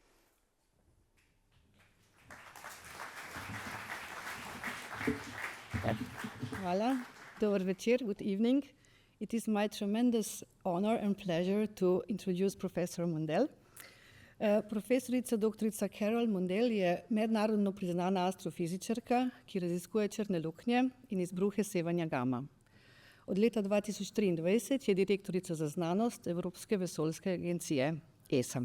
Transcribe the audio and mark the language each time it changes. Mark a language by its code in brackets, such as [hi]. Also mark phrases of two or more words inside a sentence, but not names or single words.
[sl] Hvala. Dober večer, [en] good evening. It is my tremendous honor and pleasure to introduce Professor Mundell. [sl] Profesorica doktorica Carol Mundell je mednarodno priznana astrofizičarka, ki raziskuje črne luknje in izbruhe sevanja gama. Od leta 2023 je direktorica za znanost Evropske vesoljske agencije ESA.